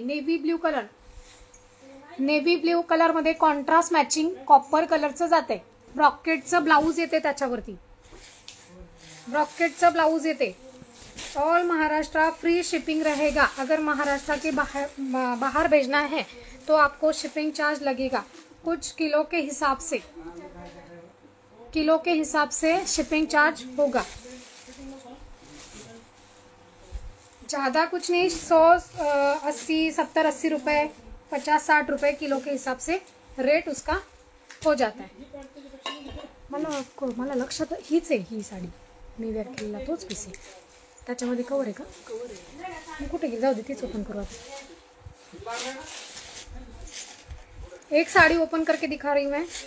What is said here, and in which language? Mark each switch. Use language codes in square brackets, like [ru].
[mr] Navy blue colour, navy blue कलरमध्ये contrast matching copper कलरचं जाते. ब्रॉकेटचं ब्लाऊज येते त्याच्यावरती, ब्रॉकेटचं ब्लाऊज येते. [hi] ऑल महाराष्ट्र फ्री शिपिंग रहेगा. अगर महाराष्ट्र के बाहर भेजना है तो आपको शिपिंग चार्ज लगेगा. कुछ किलो के हिसाब से, किलो के हिसाब से शिपिंग चार्ज होगा. ज़्यादा कुछ नहीं, 180, 70, 80 रुपये, 50, 60 रुपये किलो के हिसाब से रेट उसका हो जाता है. [mr] मला लक्षात हीच आहे, ही साडी मी वेअर केलेला तोच पीस आहे. त्याच्यामध्ये कवर आहे का? मी कुठे गेली, जाऊ दे, तीच ओपन करू आता. [hi] एक साड़ी ओपन करके दिखा रही हूँ मैं.